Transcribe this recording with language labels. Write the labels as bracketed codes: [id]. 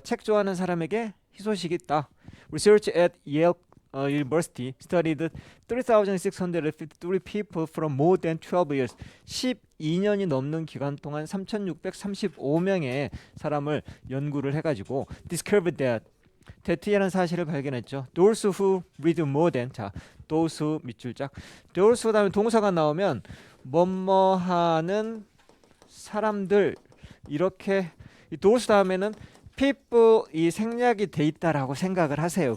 [ko] 책 좋아하는 사람에게 희소식이 있다. [en] Research at Yale University studied 3,653 people from more than 12 years. [ko] 12년이 넘는 기간 동안 3,635명의 사람을 연구를 해가지고 [en] discovered that [ko] 이라는 사실을 발견했죠. [en] Those who read more than, [ko] 자, [en] those who [ko] 밑줄짝, those 다음에 동사가 나오면 뭐뭐하는 사람들, 이렇게 이 those 다음에는 people 이 생략이 돼 있다라고 생각을 하세요.